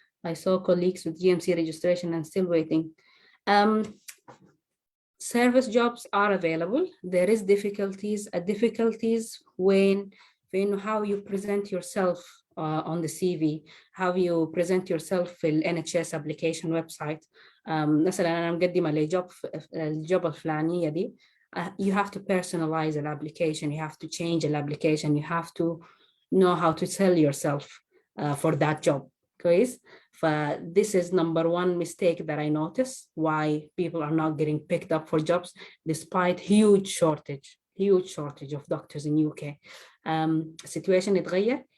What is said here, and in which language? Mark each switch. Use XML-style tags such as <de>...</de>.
<en>I saw colleagues with GMC registration and still waiting. Service jobs are available. There is difficulties when how you present yourself on the CV, how you present yourself</en> <ar>في ال</ar> <en>NHS application website.</en> <ar>مثلا أنا مقدمة الجوب الفلانية دي.</ar> <en>You have to personalize an application, you have to change an application, you have to know how to sell yourself for that job.</en> <ar>كويس.</ar> <en>This is number one mistake that I notice why people are not getting picked up for jobs despite huge shortage of doctors in UK. Situation</en> <ar>اتغير.</ar>